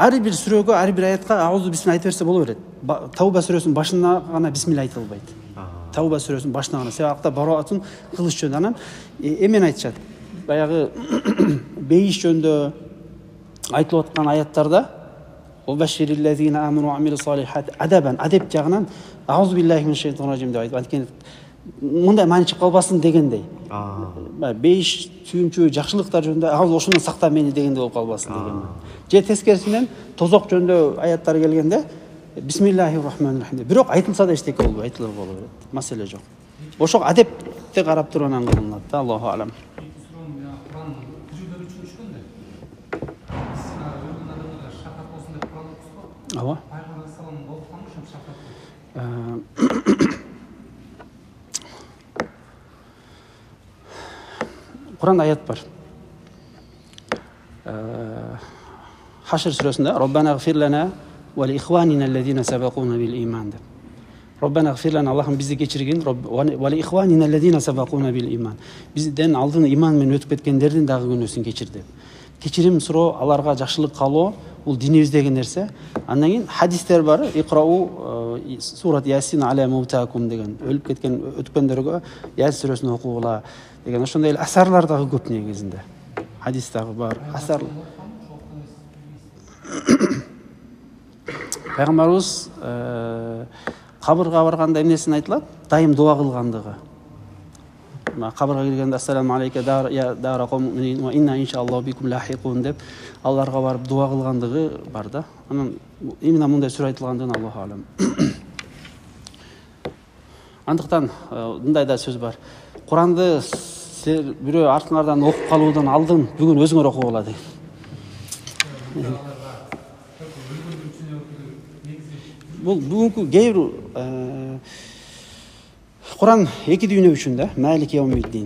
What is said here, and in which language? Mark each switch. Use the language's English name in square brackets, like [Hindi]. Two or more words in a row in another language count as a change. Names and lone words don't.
[Kyrgyz] Ар бир сүрөгө, ар бир аятка [Arabic] أعوذ بسم الله [Kyrgyz] айтып берсе боло берет. Тауба сүрөсүнүн башына гана бисмилла айтылбайт. Тауба сүрөсүнүн башына гана. Себеби акта бараатын кылыш жөнүндө анан эмен айтышат. Баягы бейиш жөнүндө айтылып аткан аяттарда [Arabic] "وبشر الذين آمنوا وعملوا الصالحات" [Kyrgyz] адеп жагынан [Arabic] "أعوذ بالله من الشيطان الرجيم" [Kyrgyz] деп айтып, анткени мындай маани чыгып калбасын дегендей. Бейиш, сүйүнчү, жакшылыктар жөнүндө "Ауз ошондон сакта мени" дегендей болуп калбасын деген. Же тескерисинен тозок жөнүндө аяттар келгенде [Arabic] "بسم الله الرحمن الرحيم" [Kyrgyz] деп. Бирок айтылса да эчтеке болбойт, айтылып боло берет. Маселе жок. Ошого адепти карап туруп анан кылынат да, [Arabic] الله أعلم. [Kyrgyz] Ооба. Куранда аят бар. Хашр сүрөсүндө [Arabic] "ربنا اغفر لنا ولإخواننا الذين سبقونا بالإيمان" [Kyrgyz] деп. [Arabic] ربنا اغفر لنا, [Kyrgyz] Аллахым бизди кечиргин, [Arabic] ولإخواننا الذين سبقونا بالإيمان. [Kyrgyz] Бизден алдын иман менен өтүп кеткендердин дагы күнөөсүн кечир деп. Кечирим суроо, аларга жакшылык каалоо бул динибиздеги нерсе. Андан кийин хадистер бар. [Arabic] اقرؤوا سورة يس على موتاكم деген. [Kyrgyz] Өлүп кеткен өткөндөргө Ясин сүрөсүн окугула деген ошондой эле асарлар дагы көп негизинде. Хадис дагы бар. Асар. Пайгамбарыбыз кабырга барганда эмнесин айтылат? Дайым дуа кылгандыгы. Кабырга киргенде [Arabic] "السلام عليك يا دار قوم وإنا إن شاء الله بكم لاحقون" [Kyrgyz] деп аларга барып дуа кылгандыгы бар да. Анан именно мындай сүрө айтылгандыгын [Arabic] الله أعلم. [Kyrgyz] Андыктан мындай да сөз бар. Куранды бирөө артыңардан окуп калуудан алдын бүгүн өзүңөр окугула дейт. Бул бүгүнкү кейбир Куран эки дүйнө үчүн да, [Arabic] مالك يوم الدين.